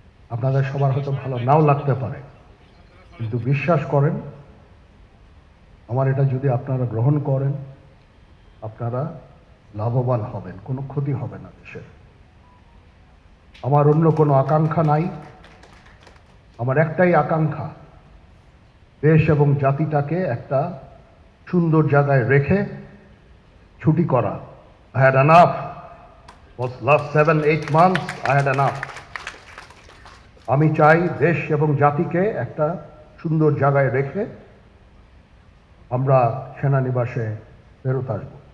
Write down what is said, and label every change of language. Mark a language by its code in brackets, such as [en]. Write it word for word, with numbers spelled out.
[bn] আপনাদের সবার হয়তো ভালো নাও লাগতে পারে, কিন্তু বিশ্বাস করেন আমার, এটা যদি আপনারা গ্রহণ করেন, আপনারা লাভবান হবেন, কোনো ক্ষতি হবে না দেশের। আমার অন্য কোনো আকাঙ্ক্ষা নাই। আমার একটাই আকাঙ্ক্ষা, দেশ এবং জাতিটাকে একটা সুন্দর জায়গায় রেখে ছুটি করা। [en] I had enough. For last seven, eight months, I had enough. [bn] আমি চাই দেশ এবং জাতিকে একটা সুন্দর জায়গায় রেখে আমরা সেনানিবাসে ফেরত আসব।